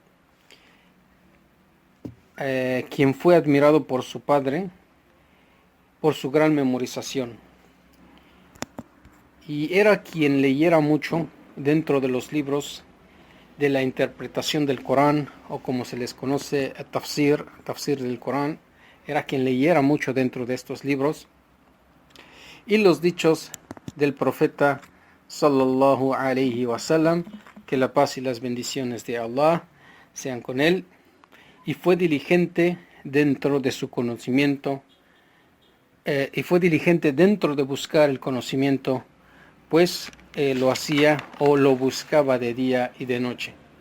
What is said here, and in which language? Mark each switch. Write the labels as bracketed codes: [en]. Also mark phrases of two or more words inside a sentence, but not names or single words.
[es] Quien fue admirado por su padre por su gran memorización, y era quien leyera mucho dentro de los libros de la interpretación del Corán, o como se les conoce, tafsir del Corán. Era quien leyera mucho dentro de estos libros, y los dichos del profeta [ar] صلى الله عليه وسلم, [es] que la paz y las bendiciones de Allah sean con él, y fue diligente dentro de su conocimiento, y fue diligente dentro de buscar el conocimiento pues lo hacía o lo buscaba de día y de noche.